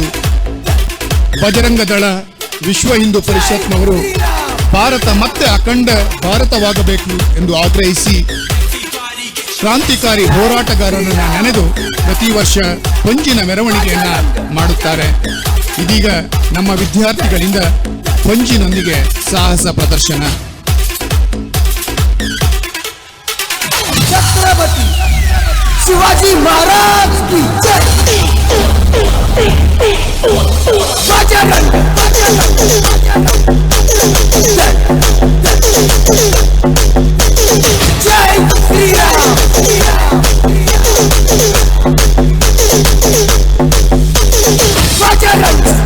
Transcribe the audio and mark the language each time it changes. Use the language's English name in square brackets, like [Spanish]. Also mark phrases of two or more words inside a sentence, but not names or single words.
[Kannada] ಬಜರಂಗ ದಳ, ವಿಶ್ವ ಹಿಂದೂ ಪರಿಷತ್ನವರು ಭಾರತ ಮತ್ತೆ ಅಖಂಡ ಭಾರತವಾಗಬೇಕು ಎಂದು ಆಗ್ರಹಿಸಿ ಕ್ರಾಂತಿಕಾರಿ ಹೋರಾಟಗಾರರನ್ನು ನೆನೆದು ಪ್ರತಿ ವರ್ಷ ಪಂಜಿನ ಮೆರವಣಿಗೆಯನ್ನ ಮಾಡುತ್ತಾರೆ. ಇದೀಗ ನಮ್ಮ ವಿದ್ಯಾರ್ಥಿಗಳಿಂದ ಪಂಜಿನೊಂದಿಗೆ ಸಾಹಸ ಪ್ರದರ್ಶನ. [Hindi] छत्रपति शिवाजी महाराज की जय। बजरंग जय श्री राम बजरंग